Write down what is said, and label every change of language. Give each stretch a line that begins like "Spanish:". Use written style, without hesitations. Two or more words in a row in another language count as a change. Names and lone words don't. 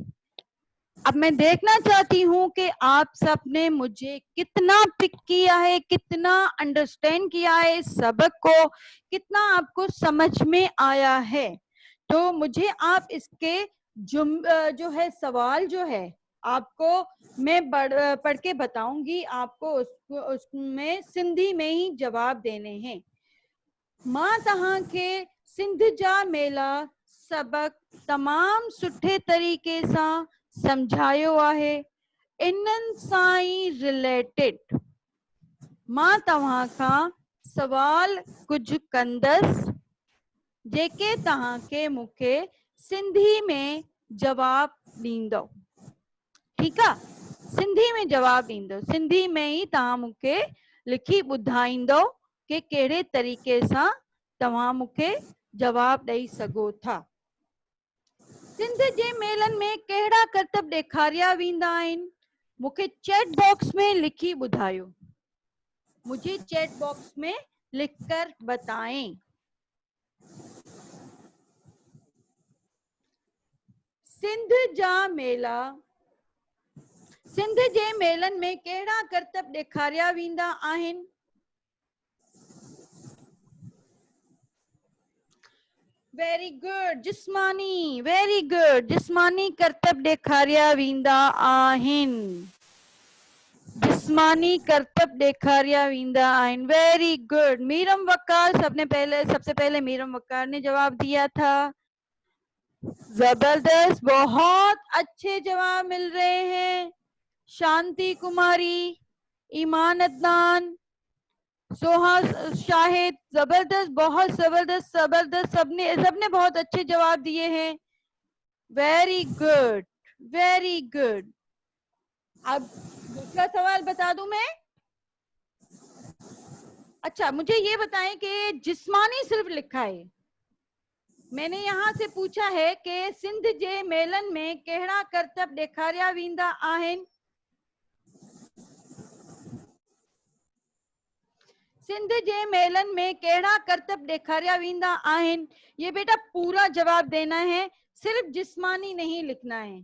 Urdu: اب میں دیکھنا چاہتی ہوں کہ آپ سب نے مجھے کتنا پک کیا ہے، کتنا انڈرسٹینڈ کیا ہے اس سبق کو، کتنا آپ کو سمجھ میں آیا ہے. تو مجھے آپ اس کے جو ہے سوال جو ہے آپ کو میں پڑھ کے بتاؤں گی، آپ کو اس میں سندھی میں ہی جواب دینے ہیں.
Sindhi: मां तहां के सिंध जा मेला सबक तमाम सुठे तरीके सां समझायो आहे। इन्हनि सां ई रिलेटेड मां तव्हां खां सवाल कुछ कंदसि जेके तव्हांखे मूंखे सिंधी में जवाब ॾींदो। ठीकु आहे, सिंधी में जवाब ॾींदो, सिंधी में ई तव्हां मूंखे लिखी ॿुधाईंदो कि कहिड़े तरीक़े सां तव्हां मूंखे जवाब ॾेई सघो था। सिंध जे मेलनि में कहिड़ा करतब ॾेखारिया वेंदा आहिनि, मूंखे
English: chat box
Sindhi: में लिखी ॿुधायो।
Urdu: مجھے
English: chat box
Urdu: میں لکھ کر بتائیں.
Sindhi: सिंध जा मेला, सिंध जे मेलनि में कहिड़ा करतब ॾेखारिया वेंदा आहिनि?
English: very good
Sindhi: जिस्मानी,
English: very good,
Sindhi: जिस्मानी करतब ॾेखारिया वेंदा आहिनि, जिस्मानी करतब ॾेखारिया वेंदा आहिनि।
English: very good.
Urdu: میرم وقار سب سے پہلے میرم وقار نے جواب دیا تھا. زبردست، بہت اچھے جواب مل رہے ہیں. شانتی کماری، ایمان عدنان، سوہا شاہد، زبردست، بہت زبردست زبردست، سب نے بہت اچھے جواب دیے ہیں.
English: very good, very good.
Urdu: اب دوسرا سوال بتا دوں میں? اچھا، مجھے یہ بتائیں کہ جسمانی صرف لکھا ہے، میں نے یہاں سے پوچھا ہے کہ
Sindhi: सिंध जे मेलन में कहिड़ा करतब ॾेखारिया वेंदा आहिनि। सिंध जे मेलन में कहिड़ा करतब ॾेखारिया वेंदा आहिनि,
Urdu: یہ بیٹا پورا جواب دینا ہے، صرف جسمانی نہیں لکھنا ہے.